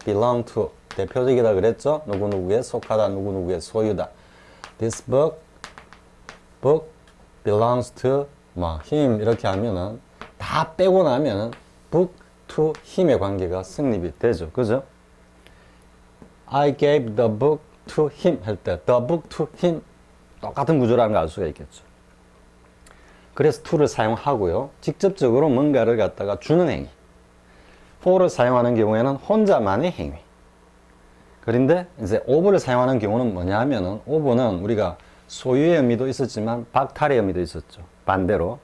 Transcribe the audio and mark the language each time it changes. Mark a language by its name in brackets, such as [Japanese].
[English] belong to, [Korean] 대표적이다 그랬죠? 누구누구에 속하다, 누구누구의 소유다. [English] This book belongs to him [Korean] 이렇게 하면은 다 빼고 나면은 [English] book to him [Korean] 의 관계가 성립이 되죠. 그죠? [English] I gave the book to him [Korean] 할 때 [English] the book to him [Korean] 똑같은 구조라는 걸 알 수가 있겠죠. 그래서 to를 사용하고요. 직접적으로 뭔가를 갖다가 주는 행위. for를 사용하는 경우에는 혼자만의 행위. 그런데 이제 of를 사용하는 경우는 뭐냐 하면은 of는 우리가 소유의 의미도 있었지만 박탈의 의미도 있었죠. 반대로.